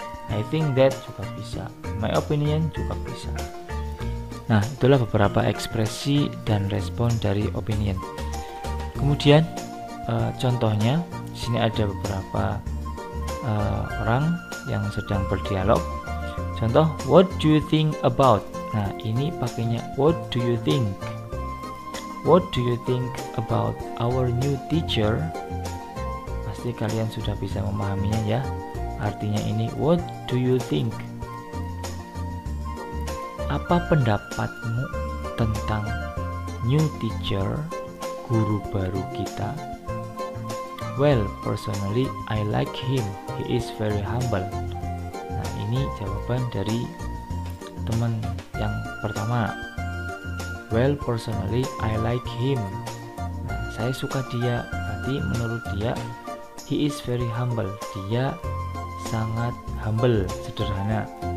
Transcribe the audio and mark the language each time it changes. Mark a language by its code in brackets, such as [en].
[en] I think that [id] juga bisa, [en] my opinion juga bisa. [id] Nah, itulah beberapa ekspresi dan respon dari opinion. Kemudian contohnya, di sini ada beberapa orang yang sedang berdialog. Contoh, [en] what do you think about? [id] Nah, ini pakainya [en] what do you think? What do you think about our new teacher? [id] Pasti kalian sudah bisa memahaminya ya. Artinya ini [en] what do you think? [id] Apa pendapatmu tentang new teacher, guru baru kita? [en] Well, personally I like him. He is very humble. [id] Nah, ini jawaban dari teman yang pertama. [en] Well, personally I like him. [id] Nah, saya suka dia. Berarti menurut dia [en] he is very humble. [id] Dia sangat humble, sederhana.